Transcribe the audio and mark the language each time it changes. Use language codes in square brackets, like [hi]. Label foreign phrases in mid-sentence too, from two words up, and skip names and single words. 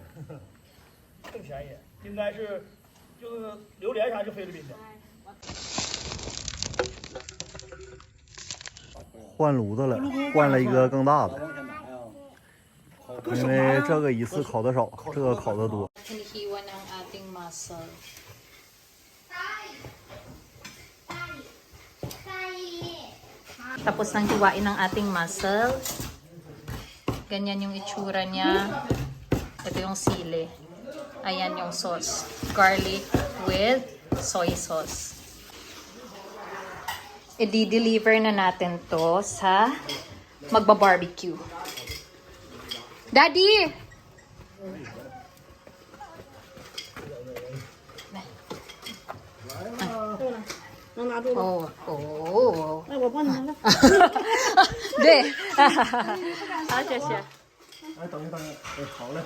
[zh] 更便宜，应该是就是榴莲啥就菲律宾的。换炉子了，换了一个更大的，因为这个一次烤的少，这个烤的多。 [tl] Hinihiwa ng ating muscle. Tapos nang hiwain ng ating muscle. Ganyan yung itsura niya. Ito yung sili. Ayan yung sauce. [en] Garlic with soy sauce. [tl] I-deliver na natin to sa magba-barbecue. Daddy! Oh. [zh] 那我帮你拿了。对，好，谢谢。哎，等一等，哎，好嘞。